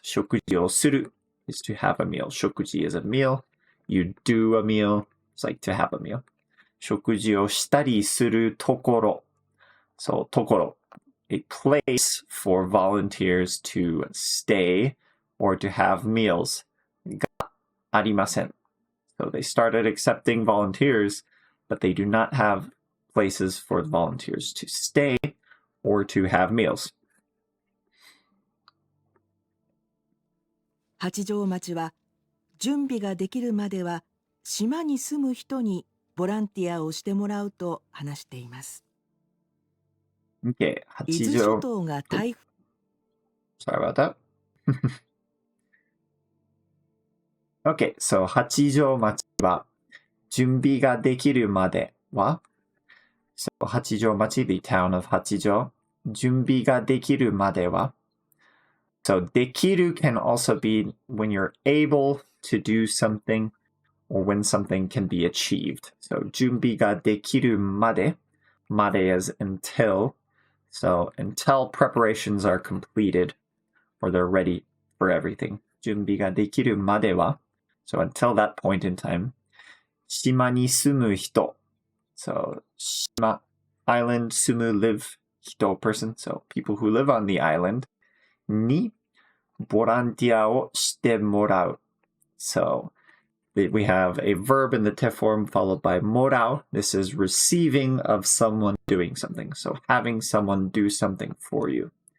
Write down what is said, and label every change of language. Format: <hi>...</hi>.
<en>食事をする is to have a meal. 食事 is a meal. You do a meal. It's like to have a meal.</en> <ja>食事をしたりするところ.</ja> <en>So ところ, a place for volunteers to stay or to have meals.</en> <ja>がありません.</ja> <en>So they started accepting volunteers, but they do not have places for the volunteers to stay or to have meals.</en> <ja>八丈町は準備ができるまでは島に住む人にボランティアをしてもらうと話しています。</ja> <en>Okay,</en> <ja>伊豆諸島が台風</ja> <en>Sorry about that. Okay, so</en> <ja>八丈町は準備ができるまでは</ja> <en>So 八丈町, the town of 八丈,</en> <ja>準備ができるまでは</ja> <en>So できる can also be when you're able to do something or when something can be achieved. So</en> <ja>準備ができるまで</ja> <en>made is until. So until preparations are completed or they're ready for everything.</en> <ja>準備ができるまでは</ja> <en>So until that point in time. 島に住む人 So 島 island 住む live 人 person. So people who live on the island</en> <ja>にボランティアをしてもらう</ja> <en>So we have a verb in the te form followed by morao. This is receiving of someone doing something. So having someone do something for you.</en>